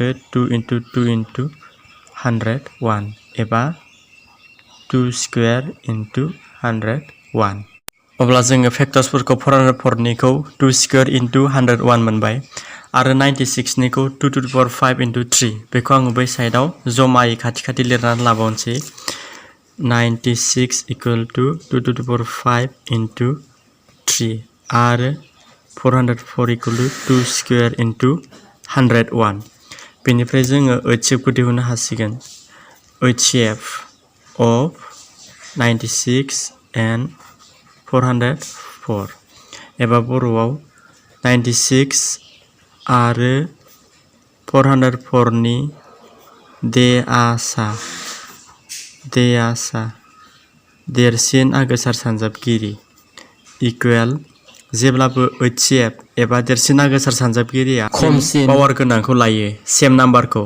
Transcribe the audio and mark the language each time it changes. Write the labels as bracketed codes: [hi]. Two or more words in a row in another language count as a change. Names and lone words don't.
[en] 2 into 2 into 101 एबा 2 square into 101. [brx] अब्ला जोङो फैक्टर्सफोरखौ 404 निखौ [en] 2 square into 101 [brx] मोनबाय आरो 96 निखौ [en] 2 to the power 5 into 3. [brx] बेखौ आङो बै साइडआव जमायै खाथि लिरनानै लाबावनोसै। [en] 96 equal to 2 to the power 5 into 3 आरो 404 equal to 2 square into 101. [brx] बेनिफ्राय जोङो HCFखौ दिहुननो हासिगोन। [en] HCF of 96 and 404 [brx] एबा बर'आव 96 आरो 404 नि दे आसा देरसिन आगोसार सानजाबगिरि इकुवेल जेब्लाबो HCF एबा देरसिन आगोसार सानजाबगिरिया खमसिन पावार गोनांखौ लायो, [en] same number.